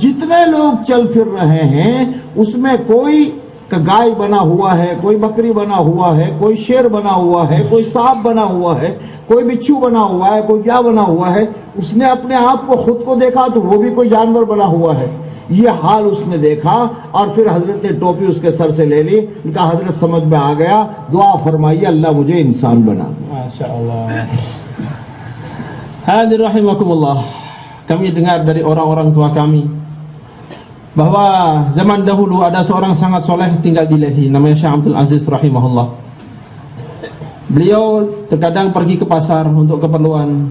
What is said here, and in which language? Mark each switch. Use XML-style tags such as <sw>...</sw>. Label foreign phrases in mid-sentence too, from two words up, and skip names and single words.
<hi>जितने लोग चल फिर रहे हैं उसमें कोई गाय बना हुआ है, कोई बकरी बना हुआ है, कोई शेर बना हुआ है, कोई सांप बना हुआ है, कोई बिच्छू बना हुआ है, कोई क्या बना हुआ है। उसने अपने आप को खुद को देखा तो वो भी कोई जानवर बना हुआ है। ये हाल उसने देखा और फिर हजरत ने टोपी उसके सर से ले ली। उनका हजरत समझ में आ गया, दुआ फरमाइए अल्लाह मुझे इंसान बना दे।</hi> <id>माशाअल्लाह। Hadir rahimakumullah. Kami dengar dari orang-orang tua kami bahwa zaman dahulu ada seorang sangat soleh tinggal di Lehi, namanya Syekh Abdul Aziz rahimahullah. Beliau terkadang pergi ke pasar untuk keperluan.</id>